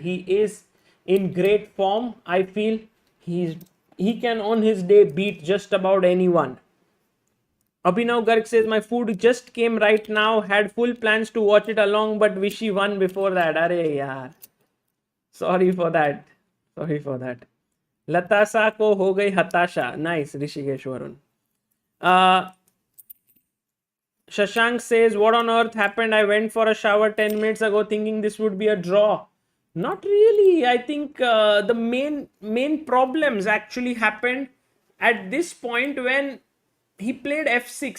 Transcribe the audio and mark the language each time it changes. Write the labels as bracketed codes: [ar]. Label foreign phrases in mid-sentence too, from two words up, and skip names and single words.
[en] He is in great form. I feel he can on his day beat just about anyone. Abhinav Garg says, my food just came right now. Had full plans to watch it along, but Vishy won before that. [hi] Arey yaar. [en] Sorry for that. [hi] Latasa ko ho gayi hatasha. [en] Nice, Rishikesh Varun. Shashank says, what on earth happened? I went for a shower 10 minutes ago thinking this would be a draw. Not really. I think the main problems actually happened at this point when he played f6.